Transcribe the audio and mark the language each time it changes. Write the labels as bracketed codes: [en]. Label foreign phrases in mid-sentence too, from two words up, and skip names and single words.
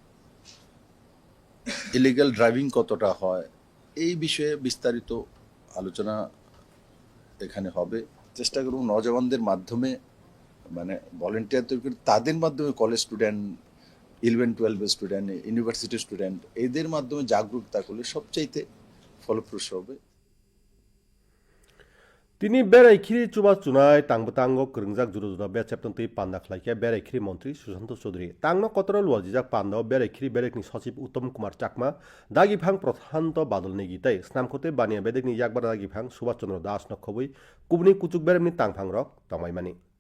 [en] illegal driving [bn] কতটা হয় এই বিষয়ে বিস্তারিত আলোচনা এখানে হবে চেষ্টা করব নওজওয়ানদের মাধ্যমে মানে ভলেন্টিয়ার তৈরি করে তাদের মাধ্যমে [en] college student 11-12 student university student [bn] এদের মাধ্যমে জাগরুকতা করলে সবচাইতে ফলপ্রসূ হবে [trp] তিনি বেরাইখিরি চুবা চুনাই তাংবতাঙ্গ করংজাক जुदा जुदा बे चेप्टनतै पान्दा खलाइके बेराइखिरि मन्त्री सुशाন্ত चौधरी तांनो कतरा लुवाजिजाक पान्दाव बेराइखिरि बेरेकनि सचिव उत्तम कुमार चाकमा दागिफां प्रधानत बादलनि गीतै स्नामखते बानिया बेदेकनि याकबार दागिफां सुभाष चन्द्र दास नखबै कुबनि कुचुक बेरेमनि तांफां रक तमाइमानि